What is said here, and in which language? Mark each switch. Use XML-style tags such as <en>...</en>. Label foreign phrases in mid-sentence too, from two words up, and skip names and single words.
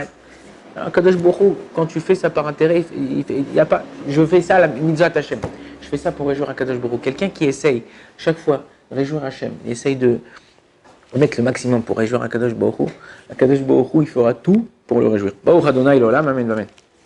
<fr>Kadosh Baruch Hu, quand tu fais ça par intérêt, il y a pas, je fais ça à la</fr> <he>מצוות השם.</he> <fr>Je fais ça pour réjouir à Kadosh Baruch Hu. Quelqu'un qui essaye chaque fois réjouir Hashem, il essaye de mettre le maximum pour réjouir à Kadosh Baruch Hu. Kadosh Baruch Hu, il fera tout pour le réjouir.</fr> <he>ברוך אדוני לעולם, אמן, אמן.</he>